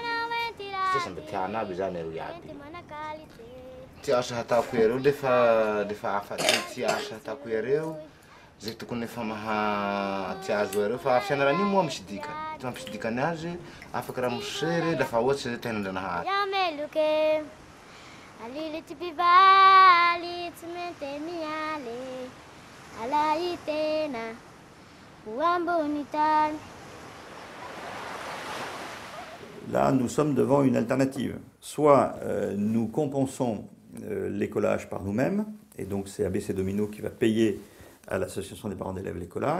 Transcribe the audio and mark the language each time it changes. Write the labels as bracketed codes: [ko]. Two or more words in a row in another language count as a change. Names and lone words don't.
[mg] Tsy samby tiana aby zany areo iaby. Ty asa hataoko areo defa afatsy asa hataoko areo zay tokony efa maha ty azo areo fa fianarana io moa misy dikany. Ty mampisy dikany azy afaka raha mosery lafa ohatsy zay tena ndranahazy. [fr] Là, nous sommes devant une alternative. Soit nous compensons l'écolage par nous-mêmes, et donc c'est ABC Domino qui va payer à l'association des parents d'élèves l'écolage.